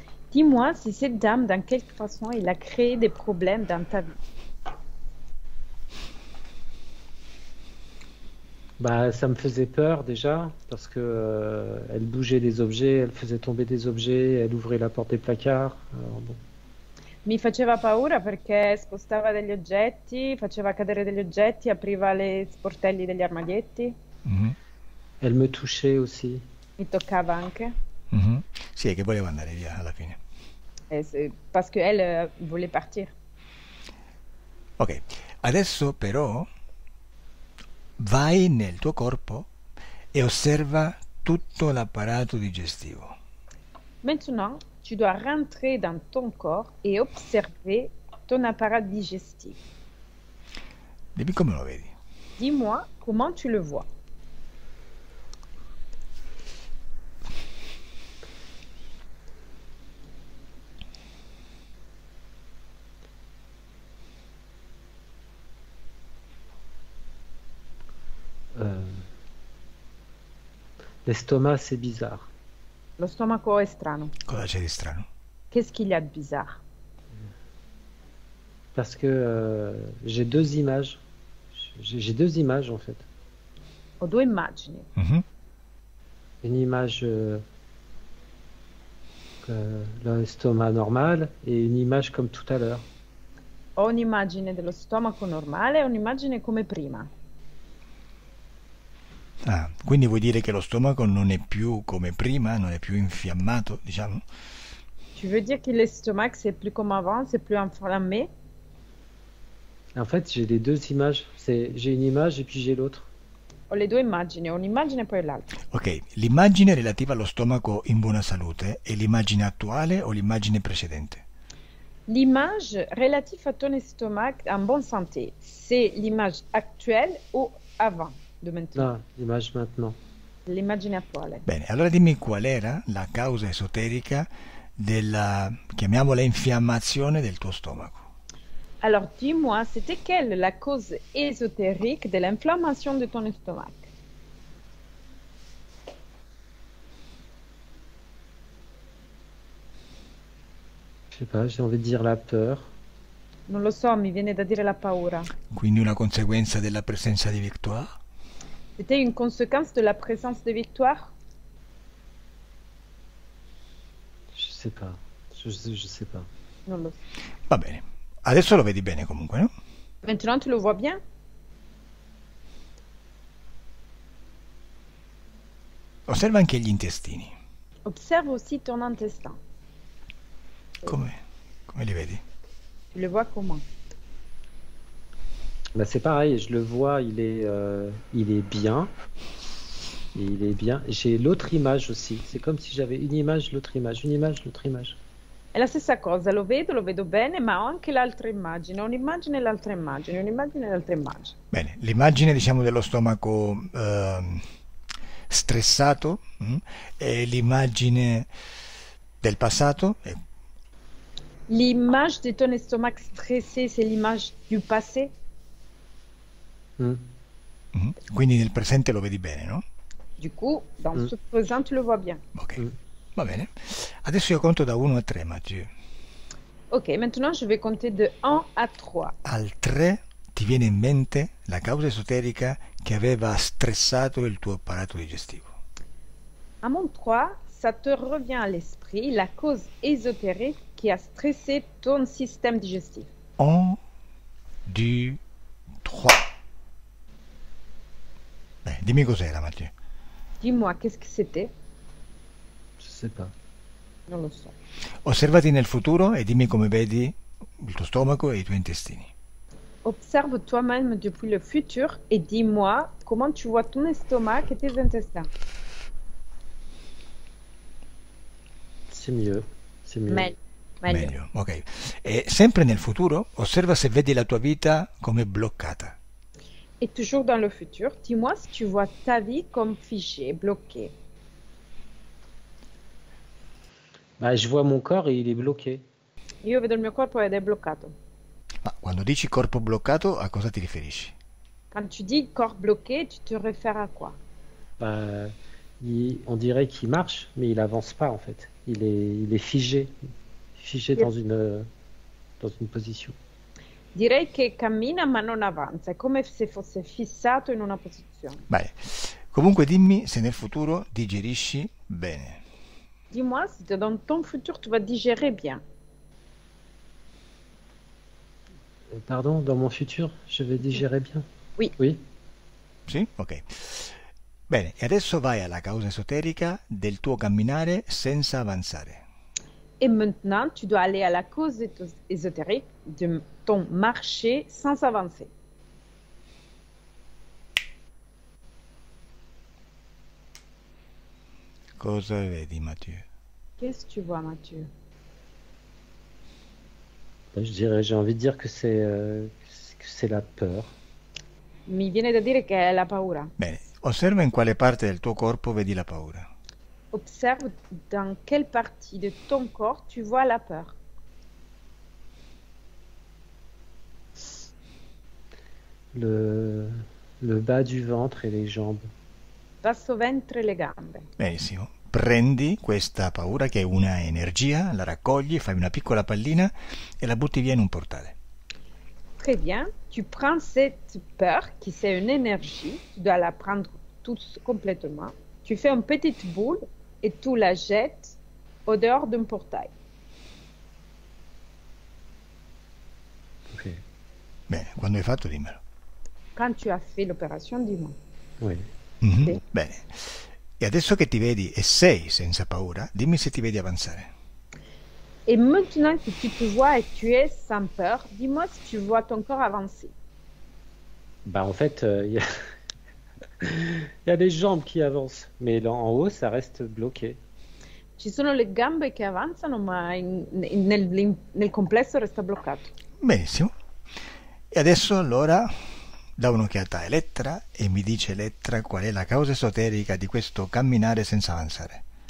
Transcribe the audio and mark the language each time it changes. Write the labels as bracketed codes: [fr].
[fr] Dis-moi si cette dame, dans quelque façon, elle a créé des problèmes dans ta vie. Bah, ça me faisait peur déjà parce que elle bougeait des objets, elle faisait tomber des objets, elle ouvrait la porte des placards. Alors, bon. [it] Mi faceva paura perché spostava degli oggetti, faceva cadere degli oggetti, apriva le sportelli degli armadietti, Mhm, [fr] Elle me touchait aussi. [it] mi toccava anche, mhm. Sì, è che voleva andare via alla fine. [fr] parce qu'elle voulait partir. [it] Ok, adesso però vai nel tuo corpo e osserva tutto l'apparato digestivo. [fr] Maintenant, tu dois rentrer dans ton corps et observer ton appareil digestif. [it] Dimmi come lo vedi. [fr] Dis-moi comment tu le vois. L'estomac, c'est bizarre. [it] Lo stomaco è strano. Cosa c'è di strano? [fr] Qu'est-ce qu'il y a de bizarre? Parce que j'ai deux images. J'ai deux images en fait. [it] Ho due immagini. Mhm. [fr] Une image l'estomac normal et une image comme tout à l'heure. [it] Ho un'immagine dello stomaco normale e un'immagine come prima. Ah, quindi vuoi dire che lo stomaco non è più come prima, non è più infiammato, diciamo? [fr] Tu veux dire que l'estomac, c'est plus comme avant, c'est plus inflammé? En fait, j'ai les deux images. J'ai une image et puis j'ai l'autre. [it] Ho le due immagini, un'immagine e poi l'altra. Ok, l'immagine relativa allo stomaco in buona salute è l'immagine attuale o l'immagine precedente? [fr] L'image relative à ton estomac en bonne santé, c'est l'image actuelle ou avant de maintenant? Ah, l'image maintenant. [it] L'immagine attuale. Bene, allora dimmi qual era la causa esoterica della, chiamiamola, infiammazione del tuo stomaco. [fr] Alors dis-moi, c'était quelle la cause ésotérique de l'inflammation de ton estomac? Je sais pas, j'ai envie de dire la peur. [it] Non lo so, mi viene da dire la paura. Quindi una conseguenza della presenza di Victoire? [fr] C'était une conséquence de la présence de Victoire? Je sais pas. Je sais pas. [it] Non lo so. Va bene, adesso lo vedi bene comunque, no? [fr] Maintenant, tu le vois bien? [it] Osserva anche gli intestini, [fr] Observe aussi ton intestin. [it] come li vedi? [fr] Tu le vois comment? Bah, c'est pareil, je le vois, il est bien. Et il est bien. J'ai l'autre image aussi. C'est comme si j'avais une image, l'autre image, une image, l'autre image. [it] È la stessa cosa, lo vedo bene, ma ho anche l'altra immagine, un'immagine e l'altra immagine, un'immagine e l'altra immagine. Bene, l'immagine diciamo dello stomaco stressato è l'immagine del passato. [fr] L'image de ton estomac stressé, c'est l'image du passé? [it] Quindi nel presente lo vedi bene, no? [fr] Du coup, dans ce présent, tu le vois bien. [it] Ok, va bene. Adesso io conto da 1 a 3, Mathieu. [fr] Ok, maintenant je vais compter de 1 à 3. [it] Al 3 ti viene in mente la causa esoterica che aveva stressato il tuo apparato digestivo. [fr] À mon 3, ça te revient à l'esprit la cause ésotérique qui a stressé ton système digestif. [it] 1, 2, 3. Beh, dimmi cos'era, Mathieu. [fr] Dis-moi, qu'est-ce que c'était? Je sais pas. [it] Non lo so. Osservati nel futuro e dimmi come vedi il tuo stomaco e i tuoi intestini. [fr] Observe toi-même depuis le futur et dis-moi comment tu vois ton estomac et tes intestins. C'est mieux. C'est mieux. [it] Meglio. Meglio, ok. E sempre nel futuro, osserva se vedi la tua vita come bloccata. [fr] Et toujours dans le futur, dis-moi si tu vois ta vie comme figée, bloquée. Bah, je vois mon corps et il est bloqué. [it] Io vedo il mio corpo ed è bloccato. Ma quando dici corpo bloccato, a cosa ti riferisci? [fr] Quand tu dis corps bloqué, tu te réfères à quoi? Bah, on dirait qu'il marche, mais il avance pas en fait. Il est figé. Figé dans une position. [it] Direi che cammina ma non avanza, è come se fosse fissato in una posizione. Beh, comunque dimmi se nel futuro digerisci bene. [fr] Dis-moi si dans ton futur tu vas digérer bien. Pardon, dans mon futur, je vais digérer bien. Oui. Oui. [it] Sì? Ok. Bene, e adesso vai alla causa esoterica del tuo camminare senza avanzare. [fr] Et maintenant, tu dois aller à la cause ésotérique de ton marché sans avancer. [it] Cosa vedi, Mathieu? [fr] Qu'est-ce que tu vois, Mathieu? J'ai envie de dire que c'est la peur. [it] Mi viene da dire che è la paura. Bene, osserva in quale parte del tuo corpo vedi la paura. [fr] Observe dans quelle partie de ton corps tu vois la peur. Le bas du ventre et les jambes. [it] Basso ventre e le gambe. Benissimo. Prendi questa paura che è una energia, la raccogli, fai una piccola pallina e la butti via in un portale. [fr] Très bien. Tu prends cette peur qui c'est une énergie, tu dois la prendre tous complètement. Tu fais une petite boule et tu la jettes au dehors d'un portail. Ok. [it] Bene, quando hai fatto dimmelo. [fr] Quand tu as fait l'opération, dis-moi. Oui. Mhm, [it] Sì. bene. E adesso che ti vedi e sei senza paura, dimmi se ti vedi avanzare. [fr] Et maintenant que tu te vois et tu es sans peur, dis-moi si tu vois ton corps avancer. Bah en fait, il y a les jambes qui avancent, mais là, en haut, ça reste bloqué. [it] Ci sono le gambe che avanzano, ma nel complesso resta bloccato. Benissimo. E adesso allora da un'occhiata a Elettra e mi dice Elettra qual è la causa esoterica di questo camminare senza avanzare.